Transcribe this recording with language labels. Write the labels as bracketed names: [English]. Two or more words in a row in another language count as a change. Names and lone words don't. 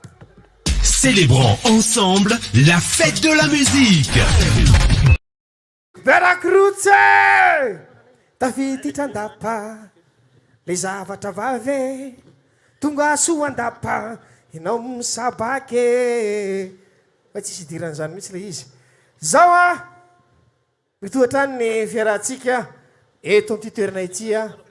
[French] Célébrons ensemble la fête de la musique. [Malagasy] Veracruz tafiditra andapa le zavatra vave tonga soa andapa ianao misabake fa tsisy idiran'izany mihitsy le izy zao a mitohatra any ny fiarahantsika eto amty toerana itya